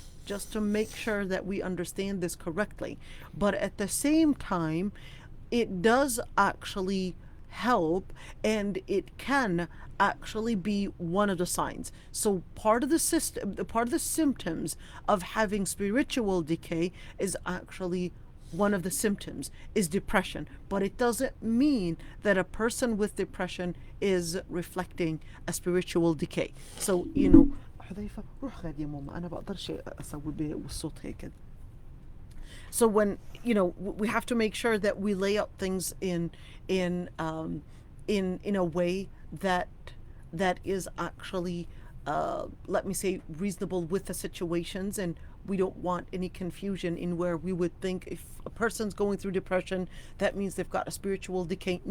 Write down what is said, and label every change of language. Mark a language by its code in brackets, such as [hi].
[en] Just to make sure that we understand this correctly. But at the same time, it does actually help, and it can actually be one of the signs. So part of the symptoms of having spiritual decay is actually one of the symptoms is depression, but it doesn't mean that a person with depression is reflecting a spiritual decay. [ar] So حذيفة روح غاد يا ماما أنا بقدرش أسوي بالصوت هيك. [en] So when we have to make sure that we lay out things in a way that is actually let me say reasonable with the situations, and we don't want any confusion in where we would think if a person's going through depression, that means they've got a spiritual decay.